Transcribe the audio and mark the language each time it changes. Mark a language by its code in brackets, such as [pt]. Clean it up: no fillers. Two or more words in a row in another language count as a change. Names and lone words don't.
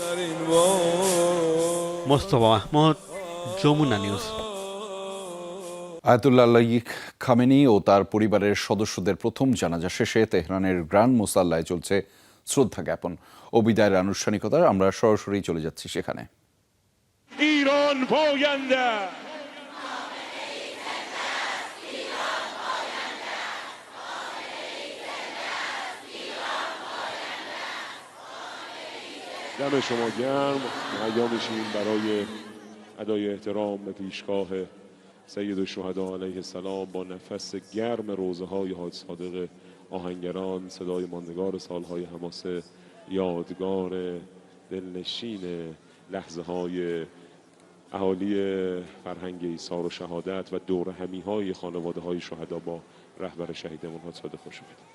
[bn] মোস্তফা মাহমুদ, যমুনা নিউজ। আয়াতুল্লাহ আলী খামেনি ও তার পরিবারের সদস্যদের প্রথম জানাজা শেষে তেহরানের গ্র্যান্ড মোসাল্লায় চলছে শ্রদ্ধা জ্ঞাপন ও বিদায়ের আনুষ্ঠানিকতা। আমরা সরাসরি চলে যাচ্ছি সেখানে। [fa] دم شما گرم. مهیا میشیم برای ادای احترام به پیشگاه [ar] سید الشهدا علیه السلام [fa] با نفس گرم روزه های حاج صادق آهنگران، صدای ماندگار سالهای حماسه، یادگار دلنشین لحظه های اهالی فرهنگ ایثار و شهادت و دور همی های خانواده های شهدا با رهبر شهیدمون حاج خوش اومد.